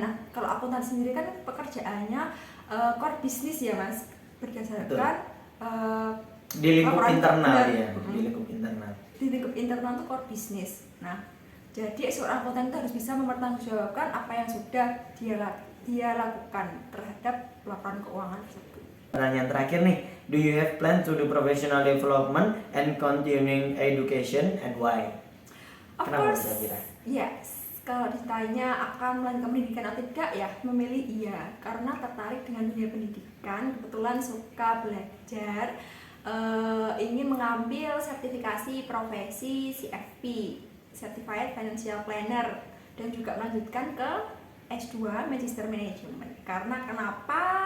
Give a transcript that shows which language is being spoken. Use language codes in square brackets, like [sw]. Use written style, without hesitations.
[id] Nah, kalau akuntan sendiri kan pekerjaannya core bisnis ya Mas, berdasarkan di lingkup internal ya, di lingkup internal itu core bisnis. Nah, jadi seorang akuntan itu harus bisa mempertanggungjawabkan apa yang sudah dia lakukan terhadap laporan keuangan tersebut. Pertanyaan terakhir nih, [en] do you have plan to do professional development and continuing education and why? Of [id] Kenapa [en] course, [id] Zafira? [en] yes. [id] Kalau ditanya akan melanjutkan pendidikan atau tidak, ya memilih iya, karena tertarik dengan dunia pendidikan, kebetulan suka belajar, ingin mengambil sertifikasi profesi CFP, Certified Financial Planner, dan juga melanjutkan ke S2 Magister Management. Karena kenapa?